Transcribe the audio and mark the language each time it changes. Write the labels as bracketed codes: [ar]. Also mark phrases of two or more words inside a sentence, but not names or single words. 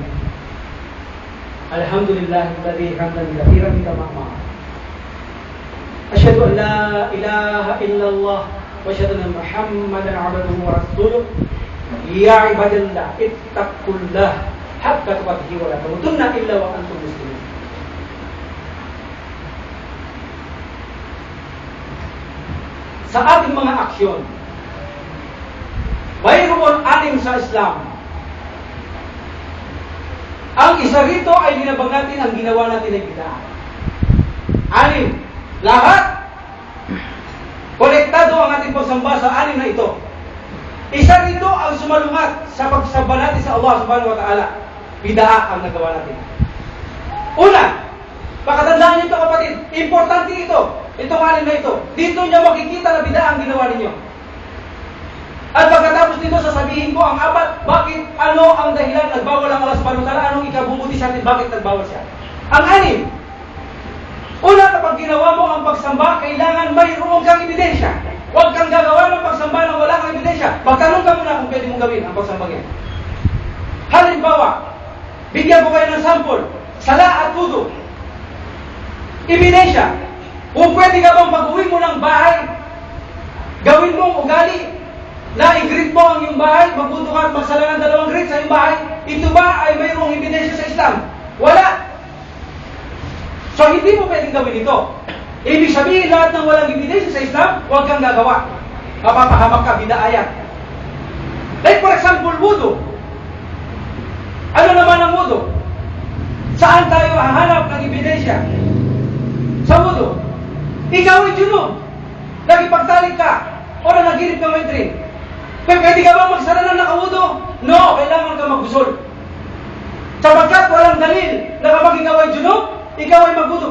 [ar] الحمد لله الذي حمدا كثيرا كما معا. أشهد أن لا إله إلا الله وأشهد أن محمدا عبده ورسوله. يا عباد الله اتقوا الله حق تقاته ولا تموتن إلا وأنتم مسلمون. [tl] Sa ating mga aksyon, mayroon anim sa Islam. Ang isa rito ay linabag natin ang ginawa natin ay bid'ah. Anim. Lahat konektado ang ating pagsamba sa anim na ito. Isa rito ang sumalungat sa pagsamba natin sa Allah [ar] سبحانه وتعالى. [tl] Bid'ah ang nagawa natin. Una, pakatandaan niyo ito, kapatid. Importante ito. itong alin na ito. Dito niya makikita na bida ang ginawa ninyo. At pagkatapos nito, sasabihin ko ang apat, bakit, ano ang dahilan nagbawal ang Allah [ar] سبحانه وتعالى, [tl] anong ikabubuti sa atin, bakit nagbawal siya. Ang anim, una, kapag ginawa mo ang pagsamba, kailangan mayroon kang ebidensya. Huwag kang gagawa ng pagsamba nang wala kang ebidensya. Magtanong ka muna kung pwede mong gawin ang pagsamba yan. Halimbawa, bigyan ko kayo ng sample, sala at wudu. Ebidensya. Kung pwede ka bang pag-uwi mo ng bahay, gawin mong ugali, na i-greet mo ang iyong bahay, magbuto ka at magsala ng 2 greet sa iyong bahay, ito ba ay mayroong ebidensya sa Islam? Wala. So, hindi mo pwedeng gawin ito. Ibig sabihin, lahat ng walang ebidensya sa Islam, huwag kang gagawa. Mapapahamak ka, bidaayan. [en] Like for example, [tl] wudu. Ano naman ang wudu? Saan tayo hahanap ng ebidensya? Sa wudu. Ikaw ay junub. Nagipagtalik ka. O nanaginip ka may drink. Pwede ka ba magsara ng nakawudu? No, kailangan ka maggusol. Sapagkat walang dalil na kapag ikaw ay junub, ikaw ay magbuto.